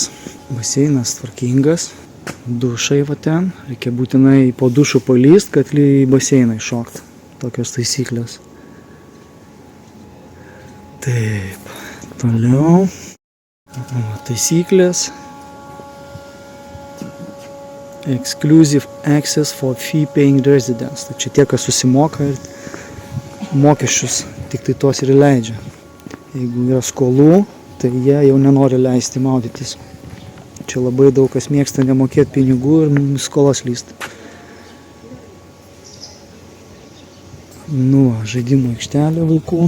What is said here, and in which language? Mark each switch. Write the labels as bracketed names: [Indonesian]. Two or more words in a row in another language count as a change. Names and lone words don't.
[Lithuanian] Baseinas tvarkingas. Dušai va ten. Reikia būtinai po dušų palyst, kad į baseiną iššokt. Tokios taisyklės. Taip. Toliau. Taisyklės. [English] Exclusive access for fee-paying residents. [Lithuanian] Tai čia tie, kas susimoka ir mokesčius, tik tai tos ir leidžia. Jeigu yra skolų, tai jie jau nenori leisti maudytis. Čia labai daug kas mėgsta nemokėti pinigų ir skolas lysti. Nu, žaidimo aikštelė vaikų.